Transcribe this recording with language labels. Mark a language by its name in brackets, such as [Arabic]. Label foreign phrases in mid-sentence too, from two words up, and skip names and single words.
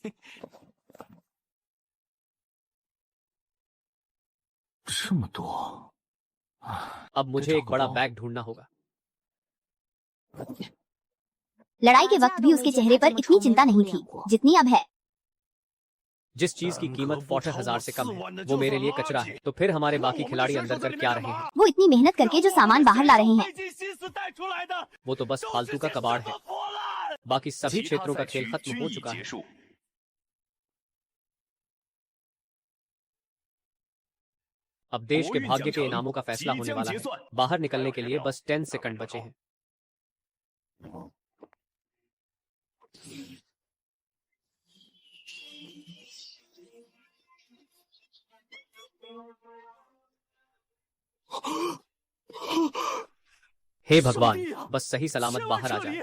[Hindi] अब मुझे एक बड़ा बैग ढूंढना होगा। लड़ाई के वक्त भी उसके चेहरे पर इतनी चिंता नहीं थी जितनी अब है। जिस चीज की कीमत 40,000 से कम है वो मेरे लिए कचरा है, तो फिर हमारे बाकी खिलाड़ी अंदर कर क्या रहे हैं? वो इतनी मेहनत करके जो सामान बाहर ला रहे हैं [Chinese] 费尽心思带出来的， [Hindi] वो तो बस फालतू का कबाड़ है। [Chinese] 破烂。 [Hindi] बाकी सभी क्षेत्रों का खेल खत्म हो चुका है। अब देश के भाग्य के इनामों का फैसला होने वाला है। बाहर निकलने के लिए बस 10 सेकंड बचे हैं। हे भगवान, बस सही सलामत बाहर आ जाए।